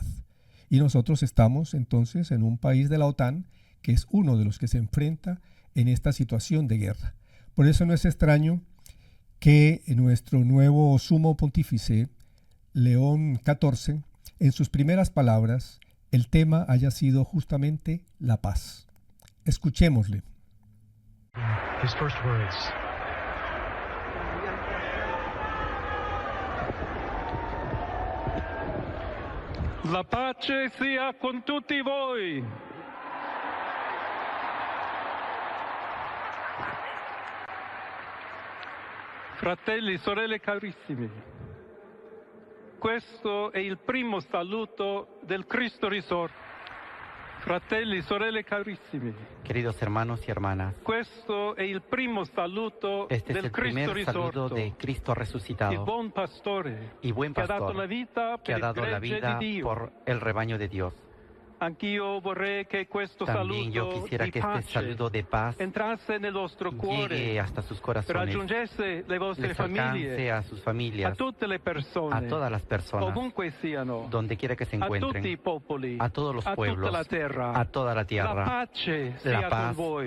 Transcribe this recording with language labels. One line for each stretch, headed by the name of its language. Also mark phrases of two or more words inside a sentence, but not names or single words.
Spanish: Y nosotros estamos entonces en un país de la OTAN que es uno de los que se enfrenta en esta situación de guerra. Por eso no es extraño que nuestro nuevo sumo pontífice, León XIV, en sus primeras palabras, el tema haya sido justamente la paz. Escuchémosle.
English: His first words.
Italian: La pace sia con tutti voi. Fratelli, sorelle carissimi, questo è il primo saluto del Cristo risorto. Fratelli, sorelle carissimi,
Spanish: Queridos hermanos y hermanas,
Italian: questo è il primo saluto
Spanish: este es
Italian: del
Spanish: el
Italian: Cristo
Spanish: primer saludo
Italian: risorto,
Spanish: de Cristo
Italian: il
Spanish: resucitado
Italian: buon pastore
Spanish: y buen
Italian: che ha dato la
Spanish: pastor
Italian: vita
Spanish: que
Italian: per
Spanish: ha
Italian: il
Spanish: dado la
Italian: gregge
Spanish: vida
Italian: di Dio.
Spanish: por el rebaño de Dios.
Italian: Anch'io vorrei che questo
Spanish: También yo
Italian: saluto
Spanish: quisiera
Italian: di
Spanish: que este
Italian: pace
Spanish: saludo de paz
Italian: entrasse nel vostro cuore,
Spanish: llegue hasta sus corazones,
Italian: raggiungesse le vostre
Spanish: les alcance
Italian: famiglie,
Spanish: a sus a familias,
Italian: tutte le persone,
Spanish: a todas las personas,
Italian: ovunque siano,
Spanish: donde quiera que se
Italian: a tutti i
Spanish: encuentren,
Italian: popoli,
Spanish: a todos los
Italian: a tutta
Spanish: pueblos,
Italian: la terra.
Spanish: a toda la
Italian: La
Spanish: tierra.
Italian: pace sia
Spanish: La
Italian: con
Spanish: paz
Italian: voi.